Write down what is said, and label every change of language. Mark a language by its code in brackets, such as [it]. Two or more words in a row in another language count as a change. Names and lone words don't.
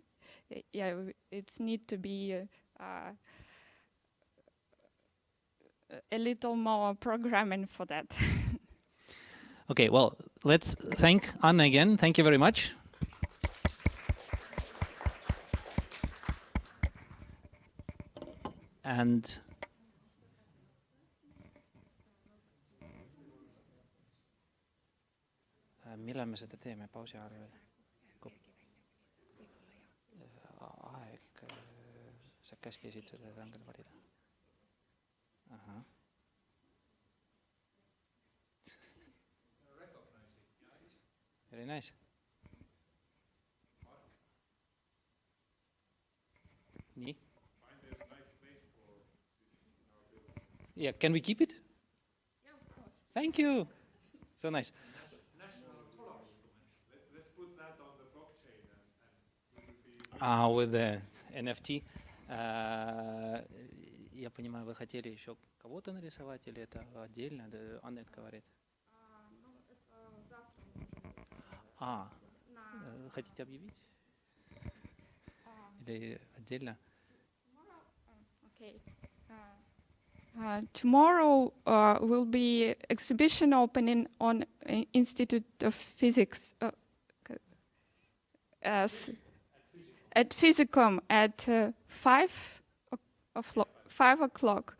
[en] It's need to be a little more programming for that. Okay, well, let's thank Anna again. Thank you very much. [et] And millal me seda teeme, pausi ajal või? Aeg, sa käskisid seda rangelt valida. Ahah. [en] Very nice. [et] Nii. [en] Yeah, can we keep it? Yeah, of course. Thank you. So nice. Let's put that on the blockchain and With the NFT. [ru] Я понимаю, вы хотели еще кого-то нарисовать или это отдельно? Аннет говорит. Ну, это завтра. Хотите объявить? Или отдельно? Окей. [en] Tomorrow will be exhibition opening on Institute of Physics at Physicum at 5 o'clock.